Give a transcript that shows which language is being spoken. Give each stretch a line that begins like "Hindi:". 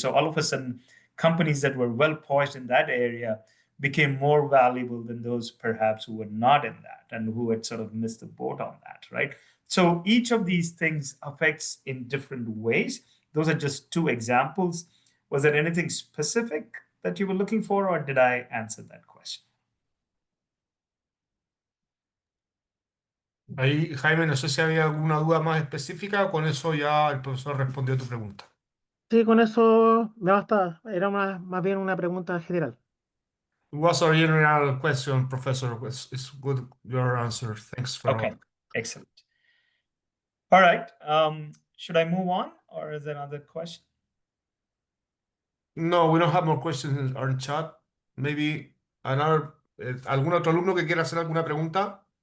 English: So all of a sudden, companies that were well poised in that area became more valuable than those perhaps who were not in that and who had sort of missed the boat on that, right? So each of these things affects in different ways. Those are just two examples. Was there anything specific that you were looking for, or did I answer that question?
Spanish: Ahí, Jaime, no sé si había alguna duda más específica o con eso ya el profesor respondió tu pregunta. Sí, con eso me basta. Era más bien una pregunta general.
English: It was a general question, Professor. It's good your answer. Thanks for Okay, excellent. All right. Should I move on, or is there another question? No, we don't have more questions in our chat. Maybe another,
Spanish: ¿algún otro alumno que quiera hacer alguna pregunta?